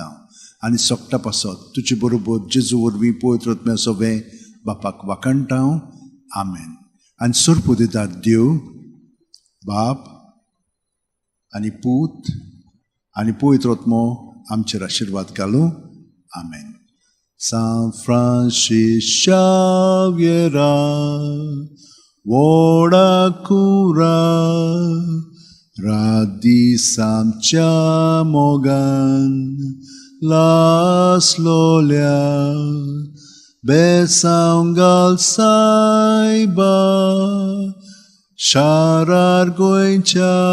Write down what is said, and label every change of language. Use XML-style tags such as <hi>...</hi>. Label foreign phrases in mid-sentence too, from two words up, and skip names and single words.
<kok>आनी सोगटा पासत तुजे बरोबर जेजू वरवीं पवित्र आत्म्या सवें बापाक वाखणटा. आमेन. आनी सुरपुदिदार देव, बाप आनी पूत आनी पवित्र आत्मो आमचेर आशिर्वाद घालूं. आमेन. San Francis Xaviera, Woda cura, radisam mogan, las lolia, besangal saiba, sharar goincha,</kok>